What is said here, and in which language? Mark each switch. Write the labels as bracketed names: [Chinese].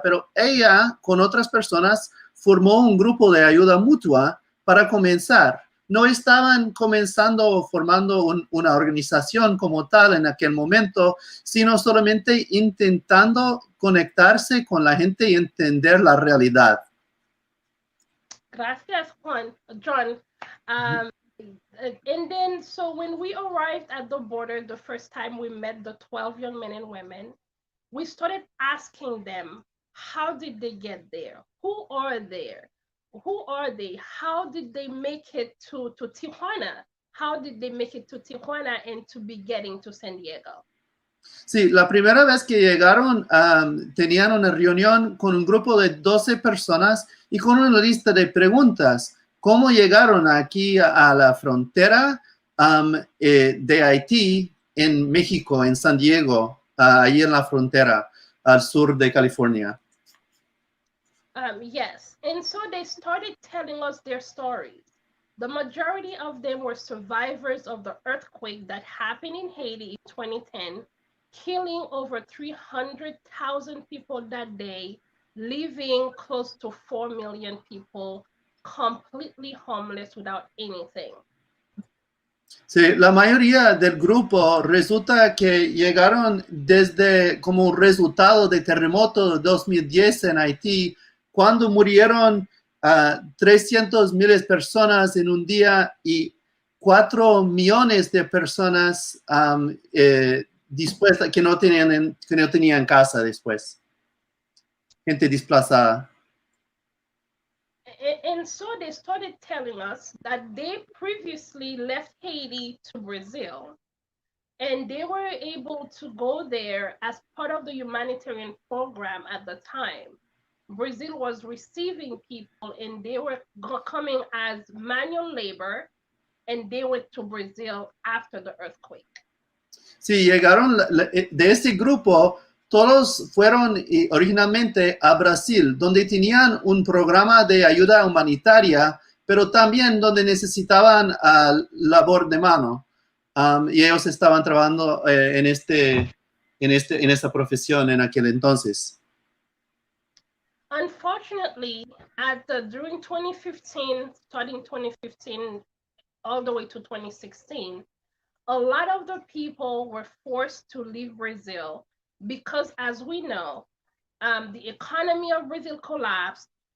[Spanish] Pero ella, con otras personas, formó un grupo de ayuda mutua para comenzar. No estaban formando una organización como tal en aquel momento, sino solamente intentando conectarse con la gente y entender la realidad. Gracias, John. [English] And then, so when we arrived at the border, the first time we met the 12 young men and women, we started asking them, how did they get there? Who are they? How did they make it to Tijuana? How did they make it to Tijuana and to be getting to San Diego? [Spanish] Sí, la primera vez que llegaron, tenían una reunión con un grupo de 12 personas y con una lista de preguntas. ¿Cómo llegaron aquí a la frontera de Haití en México, en San Diego, ahí en la frontera, al sur de California? [English] Yes, and so they started telling us their stories. The majority of them were survivors of the earthquake that happened in Haiti in 2010, killing over 300,000 people that day, leaving close to 4 million people completely homeless without anything. [Spanish] Sí, la mayoría del grupo resulta que llegaron como un resultado del terremoto de 2010 en Haití, cuando murieron 300,000 personas en un día y 4 millones de personas dispuestas que no tenían casa después. Gente desplazada. [English] And so they started telling us that they previously left Haiti to Brazil, and they were able to go there as part of the humanitarian program at the time. Brazil was receiving people, and they were coming as manual labor, and they went to Brazil after the earthquake. [Spanish] Sí, llegaron de ese grupo. Todos fueron originalmente a Brasil, donde tenían un programa de ayuda humanitaria, pero también donde necesitaban labor de mano. Y ellos estaban trabajando en esta profesión en aquel entonces. [English] Unfortunately, during 2015, starting 2015, all the way to 2016, a lot of the people were forced to leave Brazil because, as we know, the economy of Brazil collapsed.